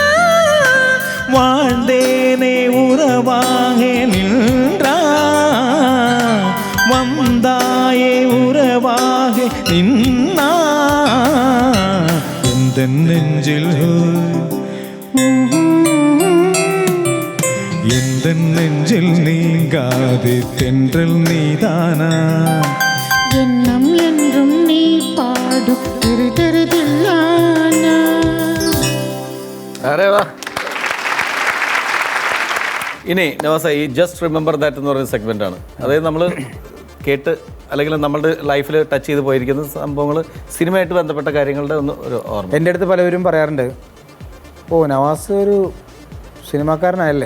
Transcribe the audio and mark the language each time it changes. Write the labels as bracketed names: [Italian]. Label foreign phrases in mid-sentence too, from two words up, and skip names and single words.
[Tamil] வாழ்ந்தேனே உறவாக நின்றா வந்தாயே உறவாக நின்னா எந்த நெஞ்சில் எந்த நெஞ்சில் நீங்காது தென்றல் நீதானா எண்ணம் என்றும் நீ பாடும் திருதில்லானா. [Malayalam] ഇനി നവാസ, ഈ [English] just remember that [Malayalam] എന്ന് പറയുന്ന സെഗ്മെൻ്റാണ്. അതായത് നമ്മൾ കേട്ട് അല്ലെങ്കിൽ നമ്മളുടെ ലൈഫിൽ ടച്ച് ചെയ്ത് പോയിരിക്കുന്ന സംഭവങ്ങൾ, സിനിമയായിട്ട് ബന്ധപ്പെട്ട കാര്യങ്ങളുടെ ഒരു ഓർമ്മ. എൻ്റെ അടുത്ത് പലവരും പറയാറുണ്ട്, നവാസ് ഒരു സിനിമാക്കാരനായല്ലേ.